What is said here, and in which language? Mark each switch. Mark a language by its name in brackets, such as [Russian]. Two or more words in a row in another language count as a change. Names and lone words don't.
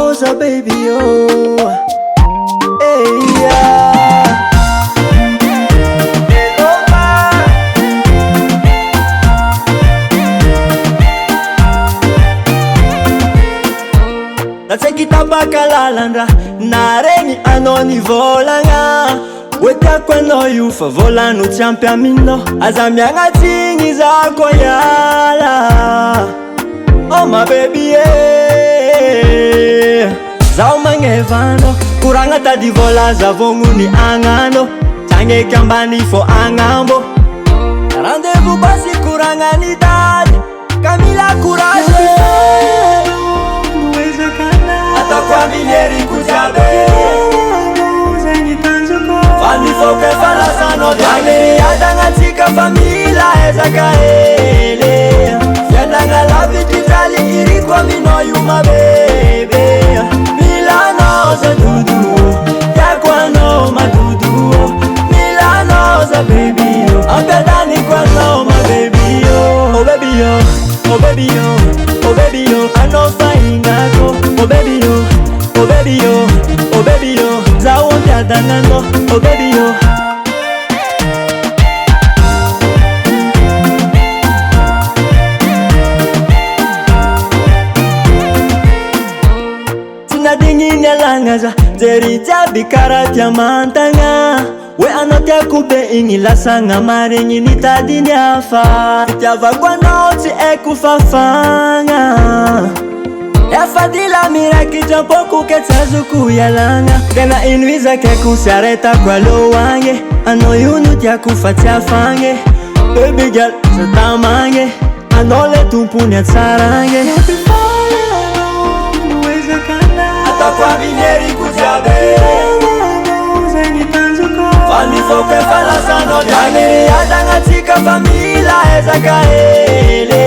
[English] Noza baby oh, hey yeah. [Malagasy] Natsaiky tabakalalana naregny anao nivolagna hoe tiako anao io fa volano tsy ampy aminao. Aza miagnatigny za koa hiala. [English] Oh my baby yeah. [Malagasy] Zaho magnevanao koragna tady vola zavogno ny agnano. Tagneky ambany fô agnambo. Rendez-vous basy koragna ny tady ka mila courage. Ataoko amin'ny heriko jiaby Fanny foke falasanao diagny adagnatsika fa mila ezaka hely. Fiainagna lavitry traly iriko aminao io mabebe. Milanao za dodo tiako anao madodo. Milanao za baby ampiadaniko anao mababy [English] oh baby yo, oh baby yo, [Malagasy] oh baby yo, anao faingako. [English] Oh baby yo, oh baby yo, oh baby yo, [Malagasy] za wontiadanano. [English] Oh baby yo. [Malagasy] Tinadigny alagnaza jery jiaby kara tiamantagna. Hoe anao tiako be igny lasagna maregny nitadiny hafa. Fitiavako anao tsy haiko fafagna. Efa dila mirakitra ampoko ke tsy azoko ialagna. Tena ino izakaiko sy aretako aloagny. Anao io no tiako fa tsy afagny. [English] Baby girl [Malagasy] sa tamagny anao le tompony atsaragny. Ataoko amin'ny heriko jiaby Fanny foke falasanao diagny adagnatsika fa mila ezaka hely.